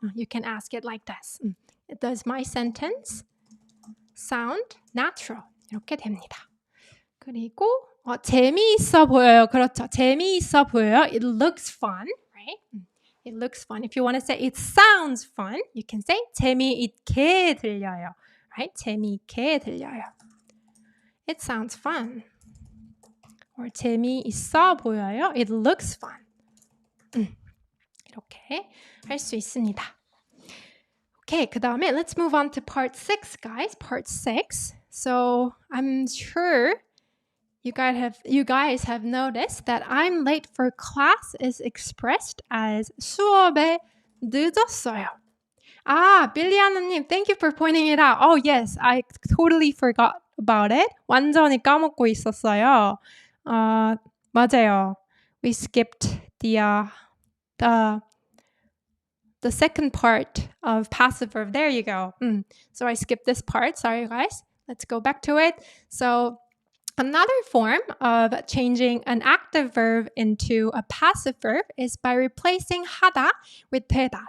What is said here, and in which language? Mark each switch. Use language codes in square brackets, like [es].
[en] You can ask it like this. Does my sentence sound natural? [ko] 이렇게 됩니다. 그리고 재미있어 보여요. 그렇죠. 재미있어 보여요. [en] It looks fun, right? It looks fun. If you want to say it sounds fun, you can say [ko] 재미있게 들려요. [en] Right? [ko] 재미있게 들려요. [en] It sounds fun. Or [ko] 재미있어 보여요. [en] It looks fun. [ko] 이렇게 할 수 있습니다. [en] Okay, [ko] 그 다음에 [en] let's move on to part 6, guys. Part 6. So I'm sure you guys have noticed that I'm late for class is expressed as [ko] 수업에 늦었어요. [en] 빌리 하나님, thank you for pointing it out. Oh, yes, I totally forgot about it. [ko] 완전히 까먹고 있었어요. 맞아요. [en] We skipped the second part of passive verb. There you go. So I skipped this part. Sorry, guys. Let's go back to it. So another form of changing an active verb into a passive verb is by replacing 하다 with 되다.